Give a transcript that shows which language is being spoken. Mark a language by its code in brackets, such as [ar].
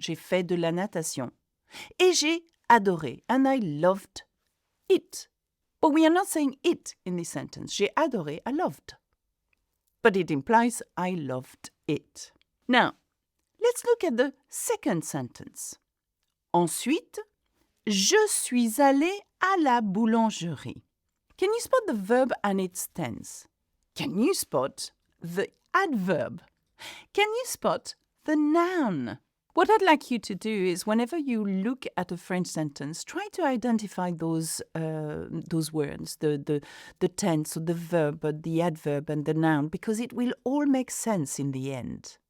[fr] J'ai fait de la natation. Et j'ai adoré, [en] and I loved it. But we are not saying it in this sentence. [fr] J'ai adoré, [en] I loved. But it implies I loved it. Now, let's look at the second sentence. [fr] Ensuite, je suis allée à la boulangerie. [en] Can you spot the verb and its tense? Can you spot the adverb? Can you spot the noun? What I'd like you to do is whenever you look at a French sentence, try to identify those words, the tense or the verb, the adverb and the noun, because it will all make sense in the end.